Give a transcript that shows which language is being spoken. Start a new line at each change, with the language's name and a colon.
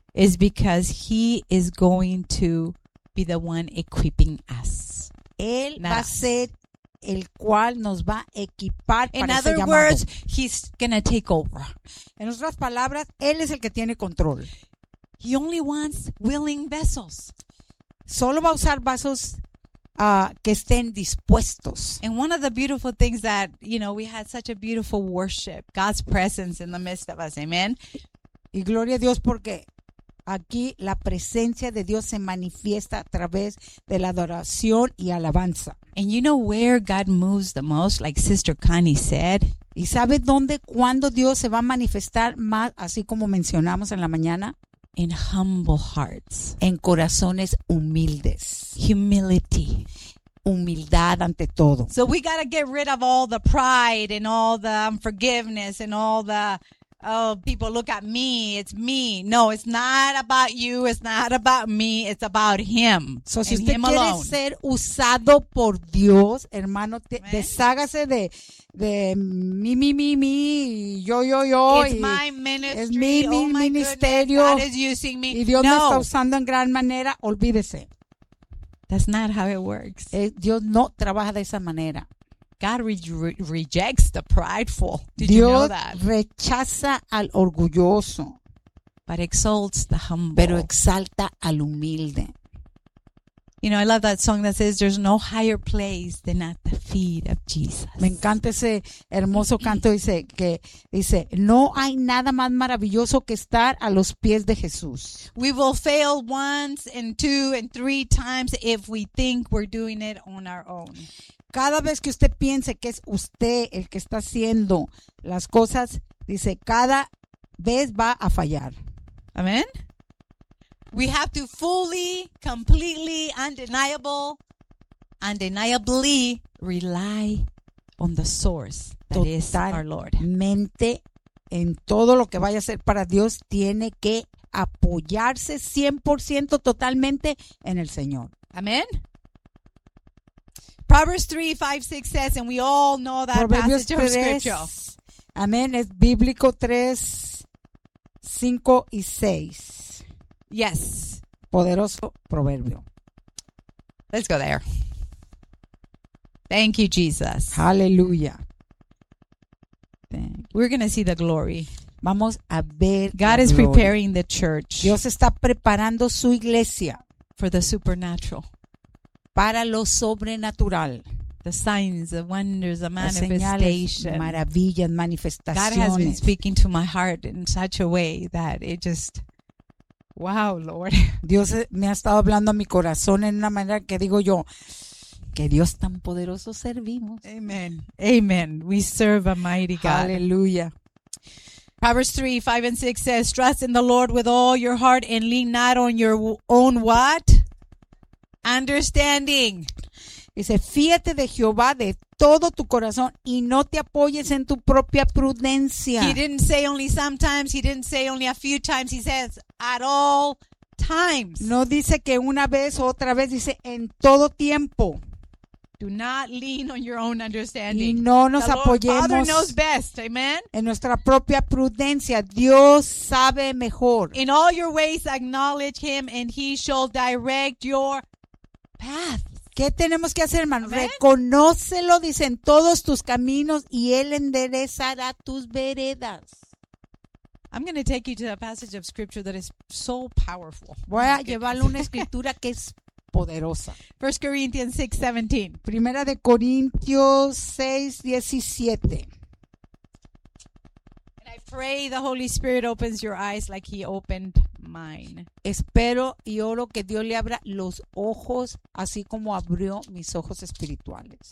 English: is because he is going to be the one equipping us.
Spanish: Él va a ser el cual nos va a equipar para ese llamado.
English: In other words, he's going to take over.
Spanish: En otras palabras, él es el que tiene control.
English: He only wants willing vessels.
Spanish: Solo va a usar vasos que estén dispuestos.
English: And one of the beautiful things that, you know, we had such a beautiful worship, God's presence in the midst of us. Amen.
Spanish: Y gloria a Dios porque aquí la presencia de Dios se manifiesta a través de la adoración y alabanza.
English: And you know where God moves the most, like Sister Connie said.
Spanish: ¿Y sabe dónde, cuándo Dios se va a manifestar más, así como mencionamos en la mañana?
English: In humble hearts.
Spanish: En corazones humildes.
English: Humility.
Spanish: Humildad ante todo.
English: So we got to get rid of all the pride and all the unforgiveness and all the, oh, people look at me, it's me. No, it's not about you, it's not about me, it's about him.
Spanish: So si usted quiere ser usado por Dios, hermano, deshágase de mi, yo.
English: It's my ministry.
Spanish: Es mi ministerio.
English: Goodness, God is using me.
Spanish: Y Dios me está usando en gran manera, olvídese.
English: That's not how it works.
Spanish: Dios no trabaja de esa manera.
English: God rejects the prideful. Did
Spanish: Dios
English: you know that?
Spanish: Rechaza al orgulloso.
English: But exalts the humble.
Spanish: Pero exalta al humilde.
English: You know, I love that song that says, there's no higher place than at the feet of Jesus.
Spanish: Me encanta ese hermoso canto que dice, no hay nada más maravilloso que estar a los pies de Jesús.
English: We will fail once and two and three times if we think we're doing it on our own.
Spanish: Cada vez que usted piense que es usted el que está haciendo las cosas, dice, cada vez va a fallar. Amén.
English: We have to fully, completely, undeniably rely on the source that is our Lord.
Spanish: Totalmente en todo lo que vaya a hacer para Dios, tiene que apoyarse 100% totalmente en el Señor. Amén.
English: Proverbs 3:5-6 says, and we all know that
Spanish: Proverbios
English: passage of scripture.
Spanish: Amen. Es bíblico 3:5-6.
English: Yes.
Spanish: Poderoso proverbio.
English: Let's go there. Thank you, Jesus. Hallelujah. We're going to see the glory.
Spanish: Vamos a ver.
English: God is preparing the church.
Spanish: Dios está preparando su iglesia.
English: For the supernatural.
Spanish: Para lo sobrenatural.
English: The signs, the wonders, the manifestation.
Spanish: Maravillas, manifestaciones.
English: God has been speaking to my heart in such a way that it just, wow, Lord.
Spanish: Dios me ha estado hablando a mi corazón en una manera que digo yo, que Dios tan poderoso servimos.
English: Amen. Amen. We serve a mighty God. Hallelujah. Proverbs 3:5-6 says, trust in the Lord with all your heart and lean not on your own what? Understanding.
Spanish: Dice, fíate de Jehová de todo tu corazón y no te apoyes en tu propia prudencia.
English: He didn't say only sometimes, he didn't say only a few times, he says at all times.
Spanish: No dice que una vez o otra vez, dice en todo tiempo.
English: Do not lean on your own understanding.
Spanish: Y no nos apoyemos.
English: The Lord knows best, amen?
Spanish: En nuestra propia prudencia. Dios sabe mejor.
English: In all your ways acknowledge him and he shall direct your path.
Spanish: ¿Qué tenemos que hacer, hermano? Reconócelo, dicen, todos tus caminos y él enderezará tus veredas.
English: I'm going to take you to a passage of scripture that is so powerful.
Spanish: Voy a llevarle una escritura que es poderosa.
English: 1 Corinthians 6:17.
Spanish: Primera de Corintios 6:17.
English: And I pray the Holy Spirit opens your eyes like he opened mine.
Spanish: Espero y oro que Dios le abra los ojos así como abrió mis ojos espirituales.